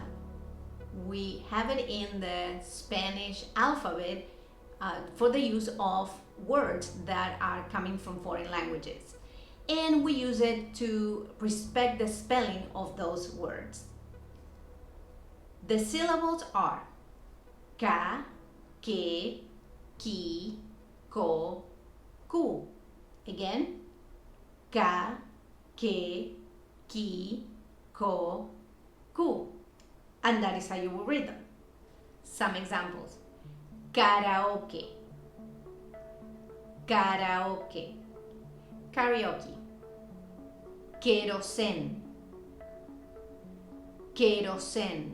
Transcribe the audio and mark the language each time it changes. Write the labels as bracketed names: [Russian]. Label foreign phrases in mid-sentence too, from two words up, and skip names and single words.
[English] We have it in the Spanish alphabet for the use of words that are coming from foreign languages. And we use it to respect the spelling of those words. The syllables are ka, ke, ki, ko, ku. Again, ka, ke, ki, ko, ku. And that is how you will read them. Some examples. Karaoke, karaoke. Karaoke. Kerosene, kerosene.